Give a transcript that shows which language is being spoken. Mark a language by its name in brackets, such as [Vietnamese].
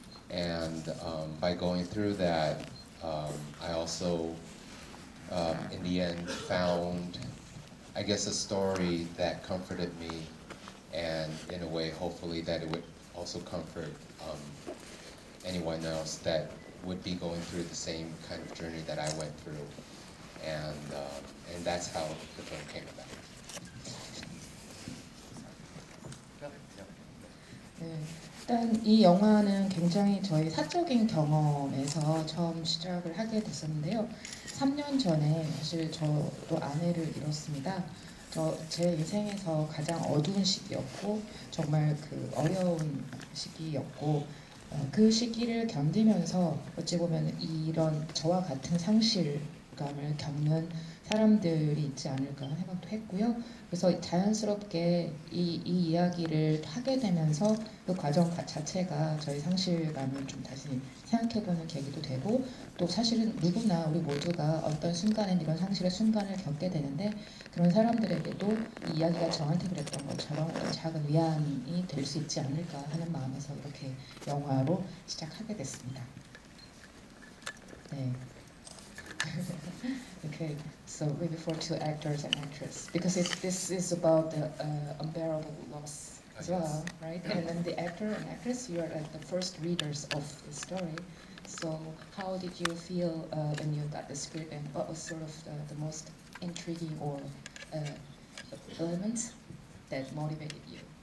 [English] And by going through that, I also, in the end, found, I guess, a story that comforted me, and in a way, hopefully, that it would also comfort anyone else that would be going through the same kind of journey that I went through, and that's how the film came about. [Korean] 네, 일단 이 영화는 굉장히 저희 사적인 경험에서 처음 시작을 하게 됐었는데요. 3년 전에 사실 저도 아내를 잃었습니다. 제 인생에서 가장 어두운 시기였고 정말 그 어려운 시기였고 그 시기를 견디면서 어찌 보면 이런 저와 같은 상실감을 겪는 사람들이 있지 않을까 생각도 했고요. 그래서 자연스럽게 이 이야기를 하게 되면서 그 과정 자체가 저희 상실감을 좀 다시 생각해보는 계기도 되고 또 사실은 누구나 우리 모두가 어떤 순간엔 이런 상실의 순간을 겪게 되는데 그런 사람들에게도 이 이야기가 저한테 그랬던 것처럼 어떤 작은 위안이 될 수 있지 않을까 하는 마음에서 이렇게 영화로 시작하게 됐습니다. 네. [English] Okay, so maybe for two actors and actress, because this is about the unbearable loss as well, right? And then the actor and actress, you are like the first readers of the story. So how did you feel when you got the script, and what was sort of the most intriguing or elements that motivated you?